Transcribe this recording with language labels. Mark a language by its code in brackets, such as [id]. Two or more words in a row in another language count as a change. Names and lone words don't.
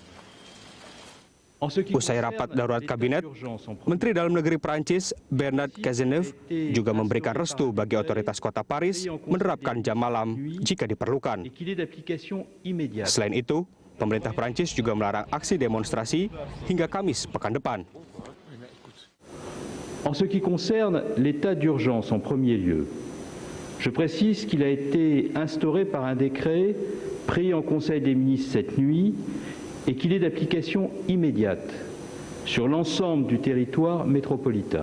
[id] Usai rapat darurat kabinet, Menteri Dalam Negeri Prancis Bernard Cazeneuve juga memberikan restu bagi otoritas kota Paris menerapkan jam malam jika diperlukan. Selain itu, pemerintah Prancis juga melarang aksi demonstrasi hingga Kamis pekan depan. [fr] En ce qui concerne l'état d'urgence en premier lieu, je précise qu'il a été instauré par un décret pris en Conseil des ministres cette nuit et qu'il est d'application immédiate sur l'ensemble du territoire métropolitain.